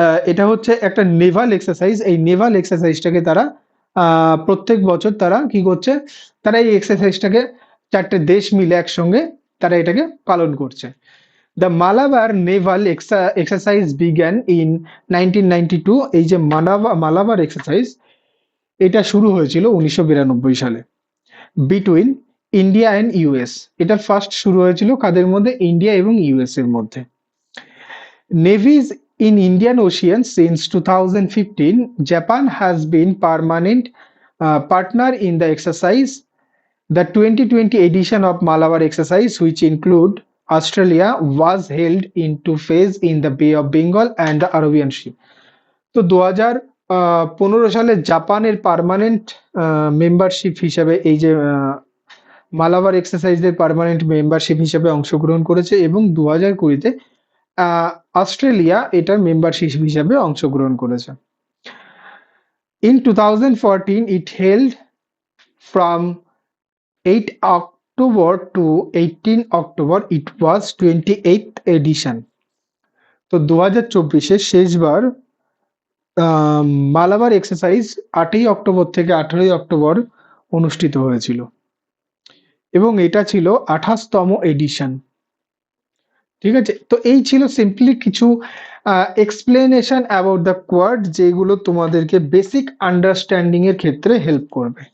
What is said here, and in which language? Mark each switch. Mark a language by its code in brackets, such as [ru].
[bn] এটা হচ্ছে একটা নেভাল এক্সারসাইজ, এই নেভাল এক্সারসাইজটাকে তারা প্রত্যেক বছর তারা কি করছে, তারা এই এক্সারসাইজটাকে চারটে দেশ মিলে একসঙ্গে তারা এটাকে পালন করছে। [en] The Malabar naval exercise began in 1992। [bn] এই যে মালাবার এক্সারসাইজ, এটা শুরু হয়েছিল 1992 সালে [en] Between India and US. [bn] এটা ফার্স্ট শুরু হয়েছিল কাদের মধ্যে? ইন্ডিয়া এবং ইউএস এর মধ্যে। [en] Navies in Indian Ocean since 2015, Japan has been permanent partner in the exercise. The 2020 edition of Malabar exercise, which include Australia, was held in two phases in the Bay of Bengal and the Arabian Sea. [bn] তো 2015 সালে জাপানের permanent membership হিসেবে এই যে Malabar এক্সারসাইজের permanent membership হিসেবে অংশগ্রহণ করেছে, এবং 2020-তে অস্ট্রেলিয়া এটার মেম্বারশিপ হিসাবে অংশগ্রহণ করেছে। [en] In 2014 it held from 8 October to 18 October it was 28th edition. [bn] তো 2024-এ শেষবার মালাবার এক্সারসাইজ 8ই অক্টোবর থেকে 18ই অক্টোবর অনুষ্ঠিত হয়েছিল এবং এটা ছিল 28তম এডিশন। ঠিক আছে, তো এই ছিল সিম্পলি কিছু এক্সপ্লেনেশন [en] about the quad [bn] যেগুলো তোমাদেরকে বেসিক আন্ডারস্ট্যান্ডিং এর ক্ষেত্রে হেল্প করবে।